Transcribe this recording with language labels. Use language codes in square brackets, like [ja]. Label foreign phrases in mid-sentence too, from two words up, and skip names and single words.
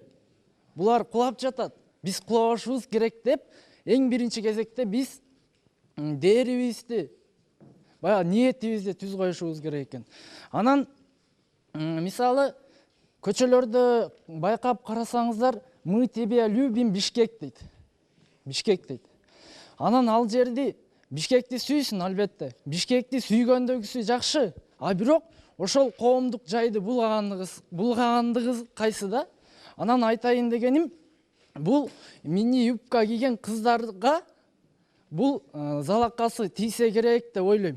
[ky] Булар кулап жатат. Биз кулабашыбыз керек деп, эң биринчи кезекте биз дээрибизди, баягы ниетибизди түз коюшубуз керек экен. Анан мисалы көчөлөрдө байкап карасаңыздар, [ru] мы тебя любим Бишкек [ky] дейт. Бишкек дейт. Анан ал жерди Бишкекти сүйсүн албетте. Бишкекти сүйгөндөгүсү жакшы. А бирок ошол коомдук жайды булгагандыгы кайсы да? Анан айтайын дегеним, бул мини юбка кийген кыздарга бул залакасы тийсе керек деп ойлойм.